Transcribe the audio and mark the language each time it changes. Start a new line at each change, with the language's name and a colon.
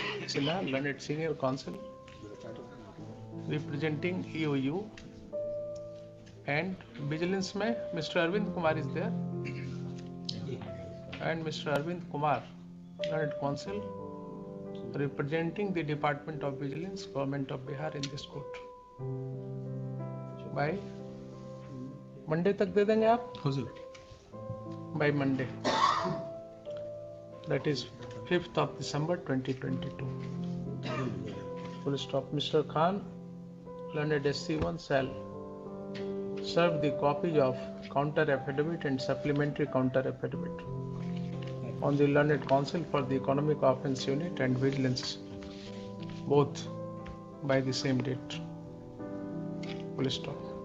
English: Sinha, learned senior counsel representing EOU, and vigilance
Hindi: में
English: Mr. Arvind Kumar is there, and Mr. Arvind Kumar, learned counsel representing the Department of Vigilance, Government of Bihar in this court. By Monday
Hindi: तक दे देंगे आप?
English: By Monday, that is 5th of December 2022. Full stop. Mr. Khan, learned SC1 shall serve the copies of counter affidavit and supplementary counter affidavit on the learned counsel for the economic offense unit and vigilance, both by the same date. Full stop.